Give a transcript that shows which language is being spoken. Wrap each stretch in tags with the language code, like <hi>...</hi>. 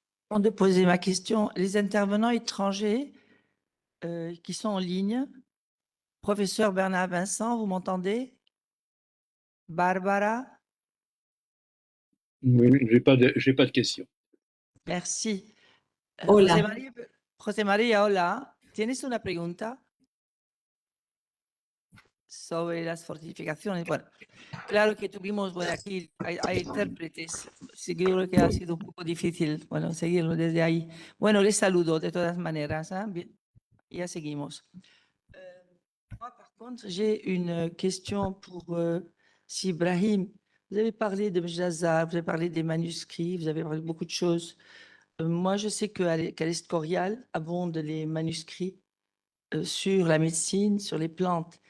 <fr>Avant de poser ma question, les intervenants étrangers qui sont en ligne, professeur Bernard Vincent, vous m'entendez? Barbara? Oui, j'ai pas de questions. Merci.</fr> <es>Hola. José María, hola. ¿Tienes una pregunta sobre las fortificaciones? Bueno, claro que tuvimos, bueno, aquí hay intérpretes. Seguro que ha sido un poco difícil, bueno, seguirlo desde ahí. Bueno, les saludo de todas maneras. Hein? Bien, ya seguimos.</es> <fr>Moi, par contre, j'ai une question pour Sibrahim. Vous avez parlé de Mjazar, vous avez parlé des manuscrits, vous avez parlé de beaucoup de choses. Moi, je sais qu'à l'Escorial abondent les manuscrits sur la médecine, sur les plantes.</fr>